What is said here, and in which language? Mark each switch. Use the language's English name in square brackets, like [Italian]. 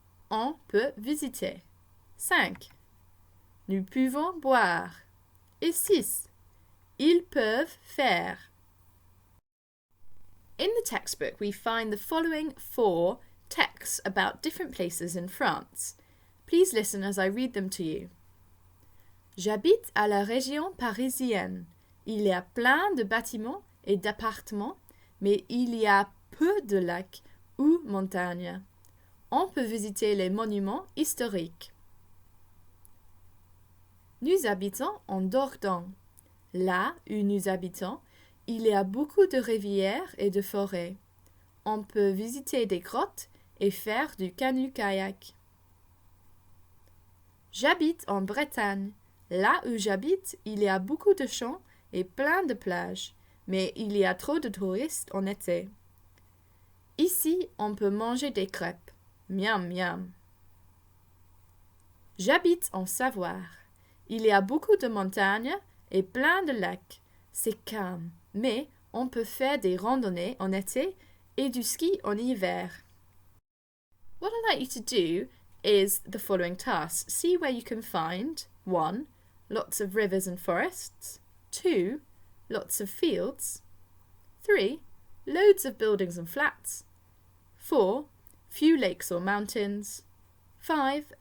[French] On peut visiter. 5. Nous pouvons boire. Et 6. Ils peuvent faire. [English] In the textbook, we find the following 4 texts about different places in France. Please listen as I read them to you. [French] J'habite à la région parisienne. Il y a plein de bâtiments et d'appartements, mais il y a peu de lacs ou montagnes. On peut visiter les monuments historiques. Nous habitons en Dordogne. Là où nous habitons, il y a beaucoup de rivières et de forêts. on peut visiter des grottes et faire du canoë-kayak. J'habite en Bretagne. Là où j'habite, il y a beaucoup de champs et plein de plages, mais il y a trop de touristes en été. Ici, on peut manger des crêpes. Miam, miam. J'habite en Savoie. Il y a beaucoup de montagnes et plein de lacs. C'est calme, mais on peut faire des randonnées en été et du ski en hiver. [English] What I'd like you to do is the following tasks. See where you can find 1. Lots of rivers and forests. 2. Lots of fields. 3. Loads of buildings and flats. 4. Few lakes or mountains. 5.